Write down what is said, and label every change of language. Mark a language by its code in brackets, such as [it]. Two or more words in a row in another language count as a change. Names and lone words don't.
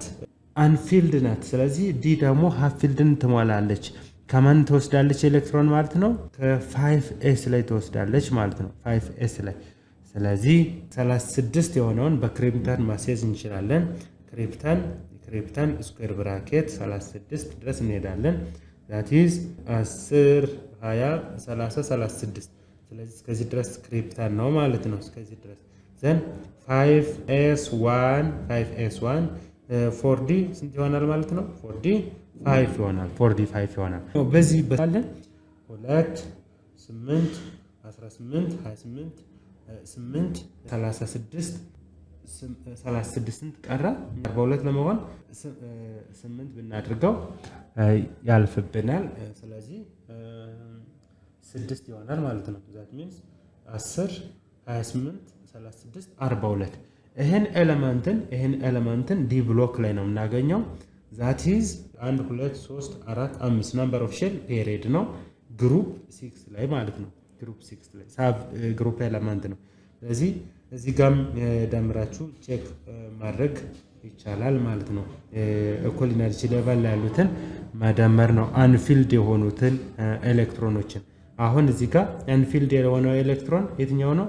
[am] አንፊልድ ናት። ስለዚህ ዲ ደግሞ ሃፍፊልድን ትሞላለች። ከማን ትወስዳለች ኤሌክትሮን ማለት ነው? ከ5s ላይ ትወስዳለች ማለት ነው። 5s ላይ ስለዚህ 36 የሆነውን በክሪፕተን ማስያዝ እንችላለን። ክሪፕተን ስኩዌር ብራኬት 36 ድረስ እንሄዳለን። [en] that is 10 20 30 36 [am] ስለዚህ እስከዚህ ድረስ ክሪፕተን ነው ማለት ነው። እስከዚህ ድረስ ዘን 5s1 4d ስንት ይሆናል ማለት ነው? 4d 5 ይሆናል። 4d 5 ይሆናል። በዚህ በታለን 2 8 18 28 8 36 ቀረ። 42 ለመሆን 8 ብናድርገው ያልፍብናል። ስለዚህ 6 ይሆናል ማለት ነው። [en] that means [am] 10 28 36 42 ይሄን ኤሌመንትን ዲ ብሎክ ላይ ነው የምናገኘው። [en] that is 1 2 3 4 5 number of shell period [am] ነው። ግሩፕ 6 ላይ ማለት ነው። ግሩፕ 6 ላይ [en] sub group element [am] ነው። ስለዚህ እዚህ ጋም ደምራችሁ ቼክ ማድረግ ይቻላል ማለት ነው። እኩል [en] energy level [am] ላይ ያሉትን መደመር ነው አንፊልድ የሆኑትን ኤሌክትሮኖችን። አሁን እዚህ ጋር አንፊልድ የሆነው ኤሌክትሮን የትኛው ነው?